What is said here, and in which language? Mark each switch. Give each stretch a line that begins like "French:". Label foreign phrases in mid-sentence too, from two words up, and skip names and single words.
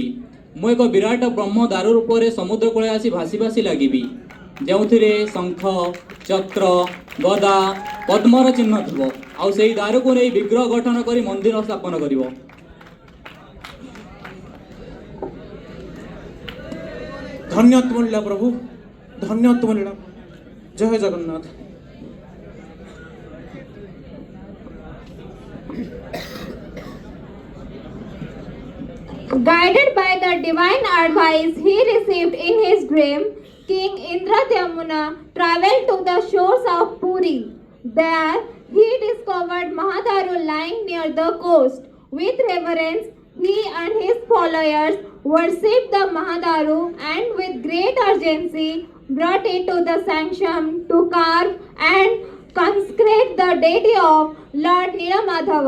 Odia: ମୁଁ ଏକ ବିରାଟ ବ୍ରହ୍ମ ଦାରୁ ରୂପରେ ସମୁଦ୍ର କୂଳେ ଆସି ଭାସି ଭାସି ଲାଗିବି, ଯେଉଁଥିରେ ଶଙ୍ଖ, ଚକ୍ର, ଗଦା, ପଦ୍ମର ଚିହ୍ନ ଥିବ। ଆଉ ସେହି ଦାରୁକୁ ନେଇ ବିଗ୍ରହ ଗଠନ କରି ମନ୍ଦିର ସ୍ଥାପନ କରିବ। ଧନ୍ୟ ତୁମ ଲୀଳା ପ୍ରଭୁ, ଧନ୍ୟ ତୁମ ଲୀଳା। ଜୟ ଜଗନ୍ନାଥ।
English: Guided by the divine advice he received in his dream, King Indradevana traveled to the shores of Puri. There, he discovered Mahadaru lying near the coast. With reverence, he and his followers worshipped the Mahadaru and with great urgency brought it to the sanctum to carve and consecrate the deity of Lord Nilamadhava.